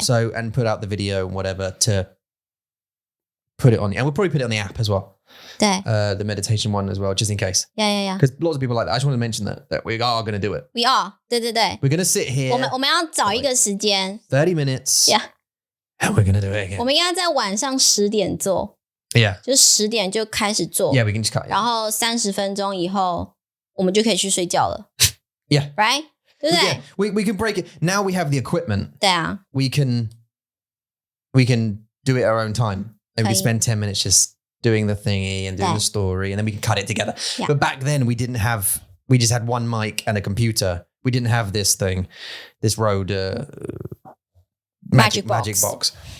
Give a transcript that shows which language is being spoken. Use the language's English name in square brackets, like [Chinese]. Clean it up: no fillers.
[English] So, and put out the video and whatever to put it on. And we'll probably put it on the app as well. [Chinese] 对 [English] The meditation one as well, just in case. Yeah. Because lots of people like that. I just want to mention that we are going to do it. We are. [Chinese] 对 [English] We're going to sit here. [Chinese] 我们要找一个时间 [English] 30 minutes. Yeah. And we're going to do it again. [Chinese] 我们应该在晚上10点做 [English] Yeah. [Chinese] 就10点就开始做 [English] Yeah, we can just cut. [Chinese] 然后30分钟以后我们就可以去睡觉了 [English] Yeah. Right? [Chinese] 对不对 [English] We can break it. Now we have the equipment. [Chinese] 对啊 [English] We can do it our own time. And we spend 10 minutes just doing the thingy and doing the story, and then we can cut it together. Yeah. But back then we just had one mic and a computer. We didn't have this thing, this Rode magic box.